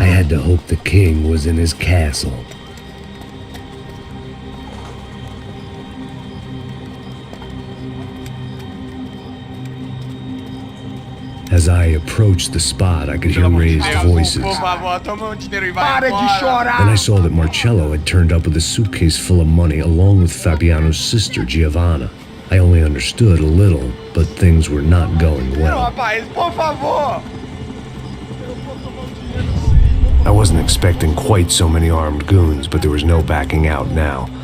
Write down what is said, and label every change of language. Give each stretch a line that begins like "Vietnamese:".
English: to hope the king was in his castle. As I approached the spot, I could hear raised voices.
Portuguese: Por favor, toma dinheiro e vai embora. Para de chorar!
English: Then I saw that Marcello had turned up with a suitcase full of money along with Fabiano's sister, Giovanna. I only understood a little, but things were not going well.
Portuguese: Rapaz, por favor!
English: I wasn't expecting quite so many armed goons, but there was no backing out now.